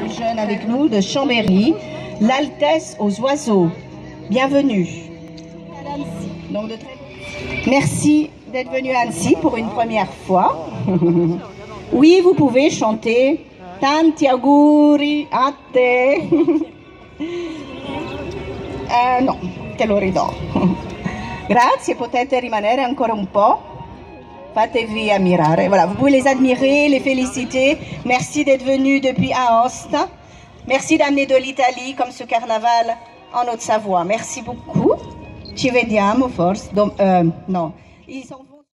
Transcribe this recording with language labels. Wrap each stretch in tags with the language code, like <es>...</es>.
<fr>Jeune avec nous de Chambéry, l'Altesse aux oiseaux. Bienvenue. Donc, merci d'être venu à Annecy pour une première fois. Oui, vous pouvez chanter Tanti auguri a te.</fr> <it>No, te lo ridò. Grazie, potete rimanere ancora un po'. Fatevi ammirare.</it> <fr>Voilà, vous pouvez les admirer, les féliciter. Merci d'être venu depuis Aosta. Merci d'amener de l'Italie comme ce carnaval en Haute-Savoie. Merci beaucoup. Ci vediamo forse. No. Ils sont</fr>